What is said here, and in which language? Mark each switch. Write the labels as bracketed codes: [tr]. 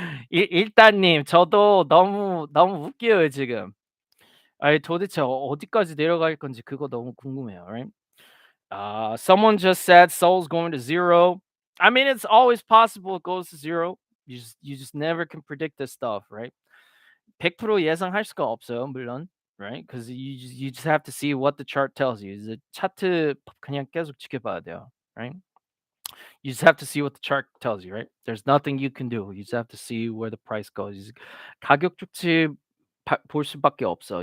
[ko] 일단님, 저도 너무 웃겨요, 지금. 아니, 도대체 어디까지 내려갈 건지 그거 너무 궁금해요, right? [en] Someone just said Soul's going to zero. I mean, it's always possible it goes to zero. You just never can predict this stuff, right? [ko] 100% 예상할 수가 없어요, 물론, right? [en] Because you just have to see what the chart tells you. [ko] 이제 차트 그냥 계속 지켜봐야 돼요, right? [en] You just have to see what the chart tells you, right? There's nothing you can do. You just have to see where the price goes. [ko] 가격 추치 볼 수밖에 없어.